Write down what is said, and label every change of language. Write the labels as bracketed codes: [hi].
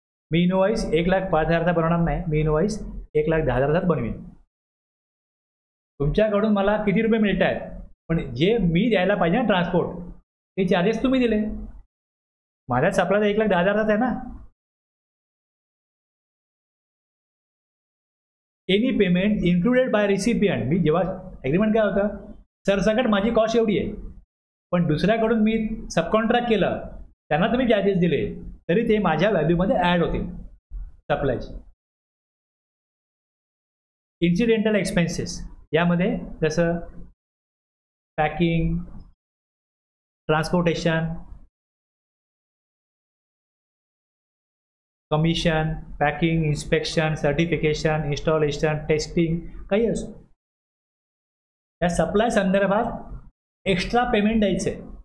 [mr] मी invoice 1,05,000चा बनवणार नाही, मी invoice 1,10,000चा बनवेन. तुमच्याकडून मला किती रुपये मिळत आहेत, पण जे मी द्यायला पाहिजे ना ट्रान्सपोर्ट, ते चार्जेस तुम्ही दिले. माझ्या सप्लायचा 1,10,000च आहे ना. [en] Any payment included by recipient. [mr] मी जेव्हा ॲग्रीमेंट काय होतं, सरसकट माझी कॉस्ट एवढी आहे, पण दुसऱ्याकडून मी सबकॉन्ट्रॅक्ट केलं, त्यांना तुम्ही चार्जेस दिले, तरी ते माझ्या व्हॅल्यूमध्ये ॲड होतील सप्लायचे. इन्सिडेंटल एक्सपेन्सेस यामध्ये जसं packing, transportation, commission, packing, inspection, certification, installation, testing काही असो, या सप्लाय संदर्भात एक्स्ट्रा पेमेंट द्यायचं आहे.